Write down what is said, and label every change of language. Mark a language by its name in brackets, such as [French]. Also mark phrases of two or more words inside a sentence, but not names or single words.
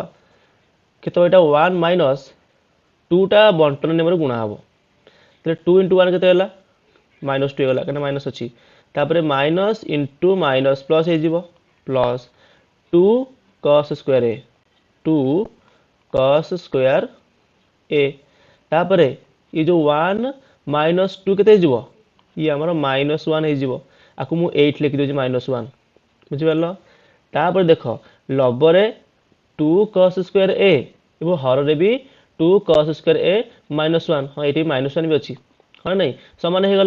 [Odia] କେତେ ଏଇଟା 1 ମାଇନସ୍ 2ଟା ବଣ୍ଟନ ନିୟମରେ ଗୁଣା ହେବ, ତାହେଲେ 2 ଇଣ୍ଟୁ 1 କେତେ ହେଲା ମାଇନସ୍ 2 ହେଇଗଲା, କାହିଁକିନା ମାଇନସ୍ ଅଛି। ତାପରେ ମାଇନସ୍ ଇଣ୍ଟୁ ମାଇନସ୍ ପ୍ଲସ୍ ହେଇଯିବ, ପ୍ଲସ୍ 2 cos ସ୍କୋୟାର ଏ, 2 cos ସ୍କୋୟାର ଏ। ତାପରେ [Hindi] ये जो [Odia] 1 ମାଇନସ 2 କେତେ ହେଇଯିବ, ये ଆମର -1 ହେଇଯିବ। ଆକୁ ମୁଁ 8 ଲେଖି ଦେଉଛି -1, ବୁଝିପାରିଲ। ତାପରେ ଦେଖ ଲବରେ 2 cos ସ୍କୋୟାର a ଏବଂ ହରରେ ବି 2 cos ସ୍କୋୟାର a -1, ହଁ ଏଠି -1 ବି ଅଛି, ହଁ ନାହିଁ, ସମାନ ହେଇଗଲା।